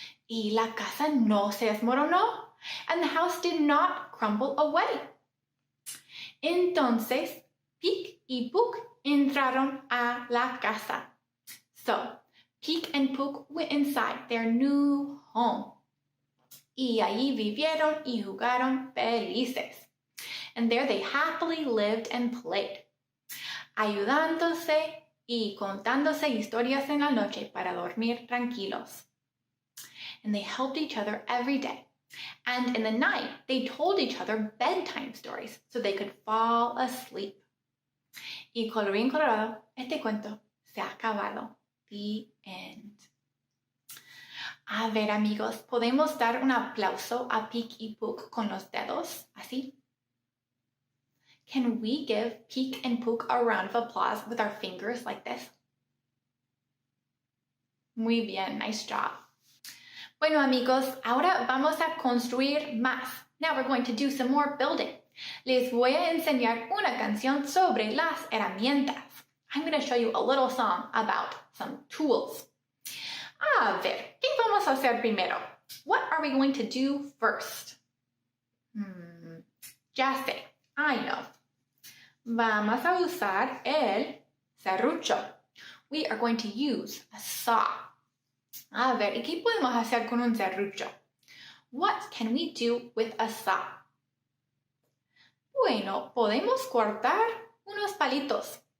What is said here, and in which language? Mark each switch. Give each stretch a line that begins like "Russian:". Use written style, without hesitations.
Spanish: Y la casa no se desmoronó,
English: and the house did not crumble away.
Spanish: Entonces, Peek y Pook entraron a la casa.
English: So, Peek and Pook went inside their new home.
Spanish: Y allí vivieron y jugaron felices.
English: And there they happily lived and played,
Spanish: ayudándose y contándose historias en la noche para dormir tranquilos.
English: And they helped each other every day. And in the night, they told each other bedtime stories so they could fall asleep.
Spanish: Y colorín colorado, este cuento se ha acabado.
English: The end.
Spanish: A ver, amigos, ¿podemos dar un aplauso a Peek y Pook con los dedos? Así.
English: Can we give Peek and Pook a round of applause with our fingers like this?
Spanish: Muy bien,
English: nice job.
Spanish: Bueno, amigos, ahora vamos a construir más.
English: Now we're going to do some more building.
Spanish: Les voy a enseñar una canción sobre las herramientas.
English: I'm going to show you a little song about some tools.
Spanish: A ver, ¿qué vamos a hacer primero?
English: What are we going to do first?
Spanish: Ya sé,
English: I know.
Spanish: Vamos a usar el serrucho.
English: We are going to use a saw.
Spanish: A ver, ¿y qué podemos hacer con un serrucho?
English: What can we do with a saw?
Spanish: Bueno, podemos cortar unos palitos.